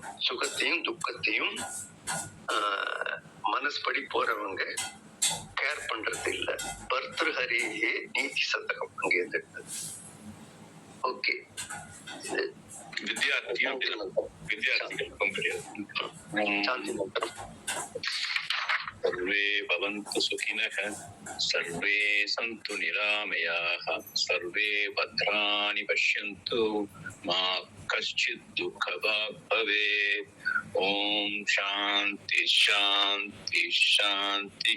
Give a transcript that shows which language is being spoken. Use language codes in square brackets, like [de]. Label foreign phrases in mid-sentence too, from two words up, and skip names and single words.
[ta] சுகத்தையும் துக்கத்தையும் மனஸ்படி போறவங்க கேர் பண்றது இல்ல. பர்திருஹரியே நீதி சதகம் அங்கே இருந்தது. ஓகே, வித்யார்த்திகளுக்கும் கிடையாது. சாந்தி மந்திரம். [sa] सर्वे भवन्तु सुखिनः, सर्वे सन्तु निरामयाः, सर्वे भद्राणि पश्यन्तु, मा कश्चित् दुःखभाग् भवेत्. ओम शांति शांति शांतिः.